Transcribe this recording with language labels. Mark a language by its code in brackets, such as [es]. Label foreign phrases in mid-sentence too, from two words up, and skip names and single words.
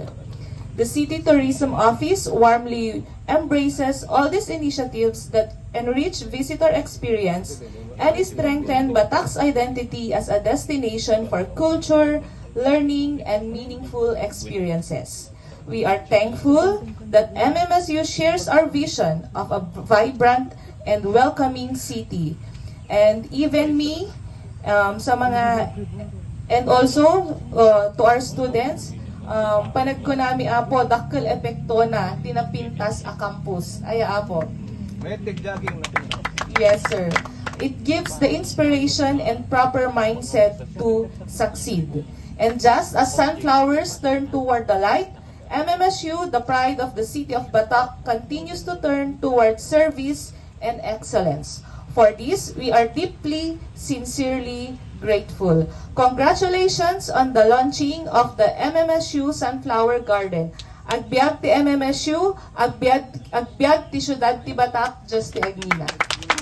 [en] The City Tourism Office warmly embraces all these initiatives that enrich visitor experience and strengthen Batac's identity as a destination for culture, learning, and meaningful experiences. We are thankful that MMSU shares our vision of a vibrant and welcoming city. And even me, and also to our students, [ilo] panag ko nami apo dakkel epekto na tinapintas a campus. Aya apo. [en] Yes, sir. It gives the inspiration and proper mindset to succeed. And just as sunflowers turn toward the light, MMSU, the pride of the city of Batac, continues to turn toward service and excellence. For this, we are deeply, sincerely grateful. Congratulations on the launching of the MMSU Sunflower Garden. [ilo] Agbyag ti MMSU, agbyag ti siudad ti Batac, just ti Agmina.